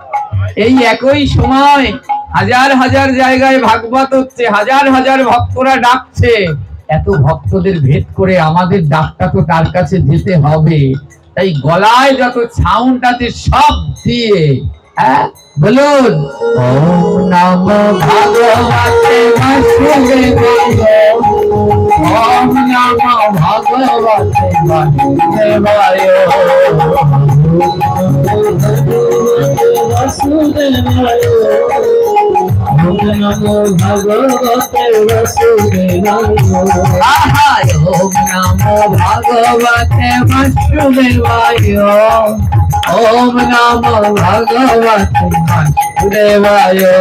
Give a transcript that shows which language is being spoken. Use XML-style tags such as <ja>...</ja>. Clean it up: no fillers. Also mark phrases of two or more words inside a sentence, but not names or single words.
<bn>এই একই সময় হাজার হাজার জায়গায় ভাগবত হচ্ছে, হাজার হাজার ভক্তরা ডাকছে, এত ভক্তদের ভেদ করে আমাদের ডাকটা তো তার কাছে যেতে হবে। তাই গলায় যত সাউন্ড আছে সব দিয়ে বলুন</bn> <sa>ওম নমো ভগবতে বাসুদেবায়, ওম নমো ভগবতে বাসুদেবায়, বাসুদেবায়, ওম নমো ভগবতে বাসুদেবায়, আহা ওম নমো ভগবতে বাসুদেবায়, ওম নমো ভগবতে বাসুদেবায়,</sa>